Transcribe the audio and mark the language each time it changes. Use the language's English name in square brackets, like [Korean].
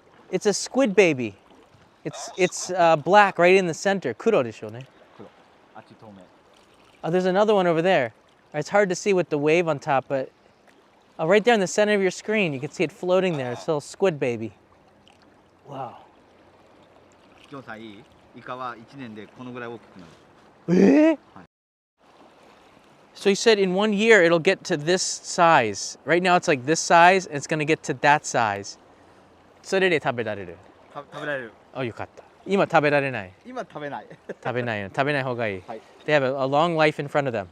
[English] it's a squid baby. It's black right in the center. [Japanese] Kuro desho ne? 黒。あっち透明。 [English] Oh, there's another one over there. It's hard to see with the wave on top, but right there in the center of your screen, you can see it floating there. It's a little squid baby. Wow. [Japanese] ジョンさんいい？イカは1年でこのぐらい大きくなる。 Eh? [English] So you said in 1 year it'll get to this size. Right now it's like this size, and it's gonna get to that size. [Japanese] それで食べられる。食べられる。 [English] Oh, [Japanese] よかった。今食べられない。今食べない。食べないよ。食べない方がいい。はい。 [English] They have a long life in front of them.